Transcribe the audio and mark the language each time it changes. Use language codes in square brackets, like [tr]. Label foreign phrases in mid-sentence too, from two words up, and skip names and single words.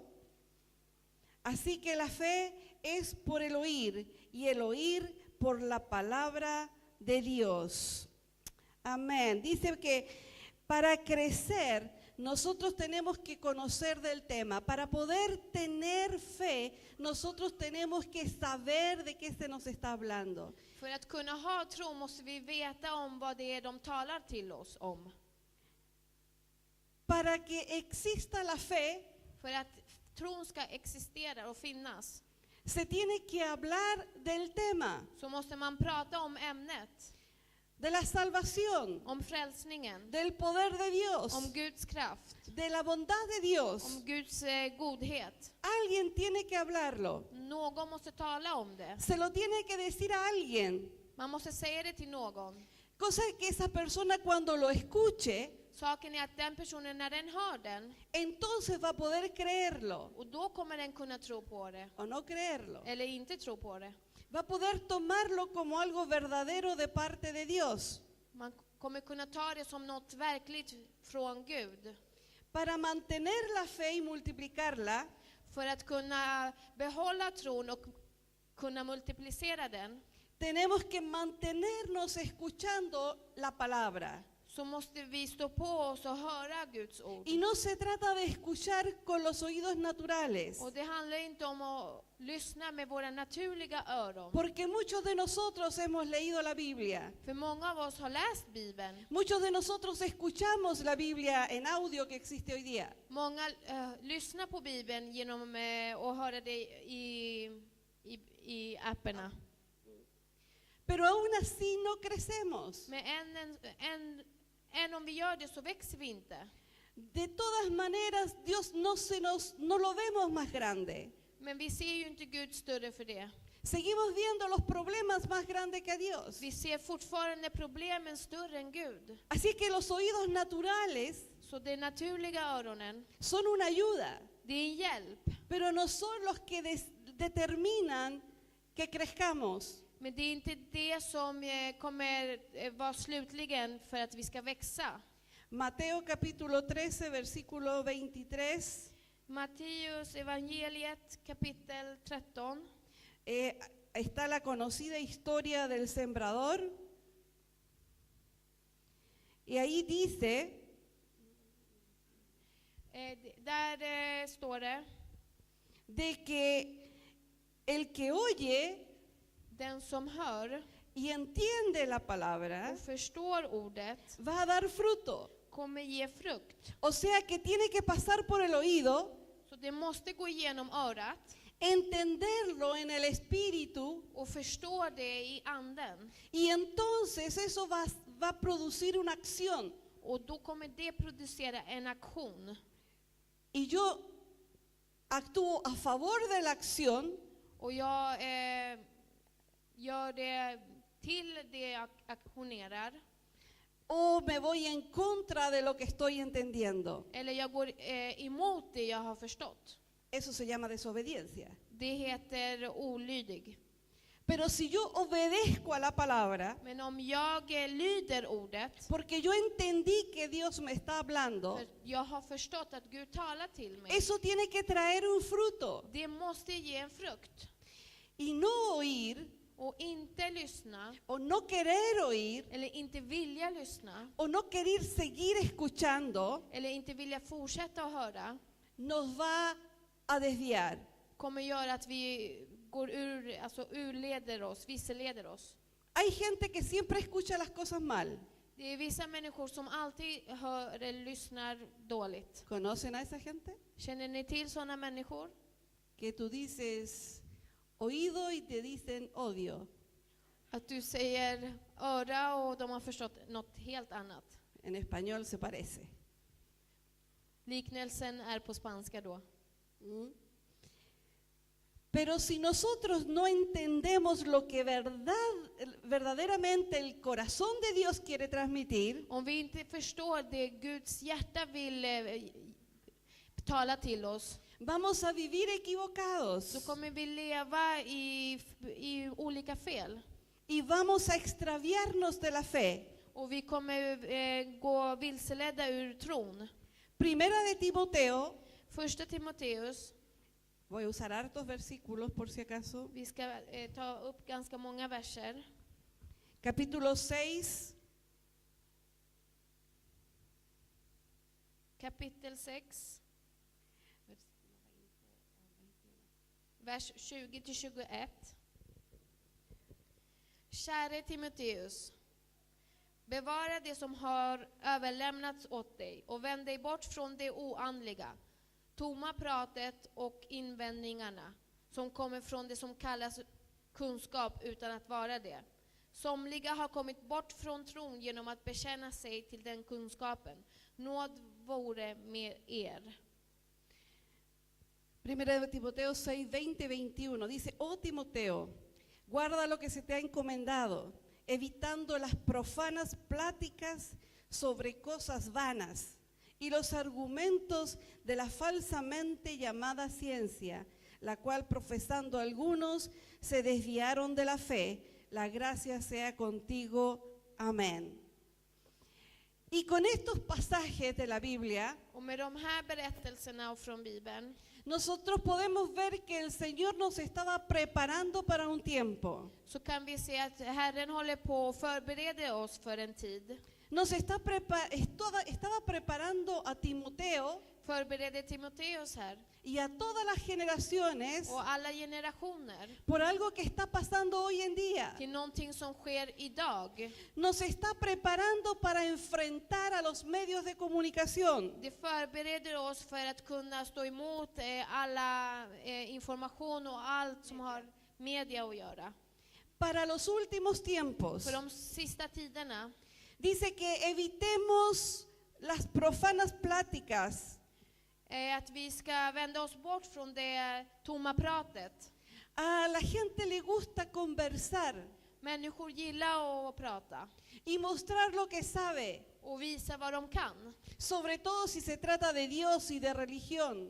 [es] Así que la fe es por el oír, y el oír por la palabra de Dios. Amén. Dice que para crecer nosotros tenemos que conocer del tema. Para poder tener fe, nosotros tenemos que saber de qué se nos está hablando. [sv] För att kunna ha tro måste vi veta om vad det är de talar till oss om. [es] Para que exista la fe, [sv] För att tron ska existera och finnas [es] se tiene que hablar del tema, [sv] så måste man prata om ämnet, [es] de la salvación, [sv] om frälsningen, [es] del poder de Dios, [sv] om Guds kraft, [es] de la bondad de Dios. [sv] om Guds godhet. [es] Alguien tiene que hablarlo. [sv] Någon måste tala om det. [es] Se lo tiene que decir a alguien. [sv] Man måste säga det till någon. [es] Cosa que esa persona cuando lo escuche, [sv] Saken är att den personen, när den hör den, [es] entonces va a poder creerlo [sv] och då kommer den kunna tro på det, [es] o no creerlo. [sv] eller inte tro på det. [es] Va a poder tomarlo como algo verdadero de parte de Dios. [sv] Man kommer kunna ta det som något verkligt från Gud. [es] Para mantener la fe y multiplicarla, [sv] För att kunna behålla tron och kunna multiplicera den, [es] tenemos que mantenernos escuchando la palabra. [sv] så måste vi stå på oss och höra Guds ord. [es] Y no se trata de escuchar con los oídos naturales, [sv] Och det handlar inte om att lyssna med våra naturliga öron. [es] porque muchos de nosotros hemos leído la Biblia. [sv] För många av oss har läst Bibeln. [es] Muchos de nosotros escuchamos la Biblia en audio que existe hoy día. [sv] Många lyssnar på Bibeln genom att höra det i apparna. [es] pero aún así no crecemos. [sv] Men än om vi gör det så växer vi inte. [es] De todas maneras, Dios no lo vemos más grande. [sv] Men vi ser ju inte Gud större för det. [es] Seguimos viendo los problemas más grandes que a Dios. [sv] Vi ser fortfarande problemen större än Gud. [es] Así que los oídos naturales [sv] Så de naturliga öronen, [es] son una ayuda, [sv] det är en hjälp. [es] pero no son los que determinan que crezcamos. [sv] Men det är inte det som kommer vara slutligen för att vi ska växa. [es] Mateo capítulo 13, versículo 23. [sv] Matteus evangeliet kapitel 13. [es] Está la conocida historia del sembrador. Y ahí dice, [sv] Där står det, [es] de que el que oye [sv] den som hör [es] y entiende la palabra [sv] och förstår ordet [es] va a dar fruto. [sv] kommer ge frukt. [es] O sea que tiene que pasar por el oído, [sv] Så det måste gå igenom örat [es] entenderlo en el espíritu, [sv] och förstå det i anden. [es] y entonces eso va a producir una acción. [sv] Och då kommer det producera en aktion. [es] Y yo actúo a favor de la acción [sv] Och jag gör det till det jag aktionerar. [es] o me voy en contra de lo que estoy entendiendo. [sv] Eller jag går emot det jag har förstått. [es] Eso se llama desobediencia. [sv] Det heter olydig. [es] Pero si yo obedezco a la palabra, [sv] Men om jag lyder ordet, [es] porque yo entendí que Dios me está hablando, [sv] för jag har förstått att Gud talar till mig, [es] eso tiene que traer un fruto. [sv] det måste ge en frukt. [es] Y no oír, [sv] Och inte lyssna, [es] o no querer oír, [sv] eller inte vilja lyssna, [es] o no querer seguir escuchando, [sv] eller inte vilja fortsätta att höra, [es] nos va a desviar. [sv] kommer göra att vi går urleder oss, vilseleder oss. [es] Hay gente que siempre escucha las cosas mal. [sv] Det är vissa människor som alltid hör eller lyssnar dåligt. [es] ¿Conocen a esa gente? [sv] Känner ni till sådana människor? [es] Que tú dices oído y te dicen odio. [sv] Att du säger öra och de har förstått något helt annat. [es] En español se parece. [sv] Liknelsen är på spanska då. ¿Mm? [es] Pero si nosotros no entendemos lo que verdaderamente el corazón de Dios quiere transmitir, [sv] Om vi inte förstår det Guds hjärta vill tala till oss, [es] vamos a vivir equivocados [sv] så kommer vi leva i olika fel. [es] y vamos a extraviarnos de la fe. [sv] Och vi kommer gå vilseledda ur tron. [es] Primera de Timoteo, [sv] Första Timoteus, [es] voy a usar hartos versículos por si acaso, [sv] vi ska ta upp ganska många verser. [es] capítulo 6, [sv] Kapitel 6, vers 20-21. Käre Timoteus, bevara det som har överlämnats åt dig och vänd dig bort från det oandliga, tomma pratet och invändningarna som kommer från det som kallas kunskap utan att vara det. Somliga har kommit bort från tron genom att bekänna sig till den kunskapen. Nåd vore med er. [es] Primera de Timoteo 6, 20-21, dice, oh Timoteo, guarda lo que se te ha encomendado, evitando las profanas pláticas sobre cosas vanas y los argumentos de la falsamente llamada ciencia, la cual profesando algunos se desviaron de la fe. La gracia sea contigo. Amén. Y con estos pasajes de la Biblia, [sv] Och med de här berättelserna från Bibeln [es] nosotros podemos ver que el Señor nos estaba preparando para un tiempo. [sv] så kan vi se att Herren håller på att förbereda oss för en tid. [es] Nos estaba preparando a Timoteo [sv] Förbereder Timoteus här [es] y a todas las generaciones [sv] och alla generationer [es] por algo que está pasando hoy en día. [sv] till någonting som sker idag. [es] Nos está preparando para enfrentar a los medios de comunicación. [sv] Det förbereder oss för att kunna stå emot alla information och allt som har media att göra. [es] para los últimos tiempos. [sv] för de sista tiderna. [es] Dice que evitemos las profanas pláticas. [sv] Att vi ska vända oss bort från det tomma pratet. [es] A la gente le gusta conversar [sv] Människor gillar att prata [es] y mostrar lo que sabe, [sv] och visa vad de kan. [es] sobre todo si se trata de Dios y de religión.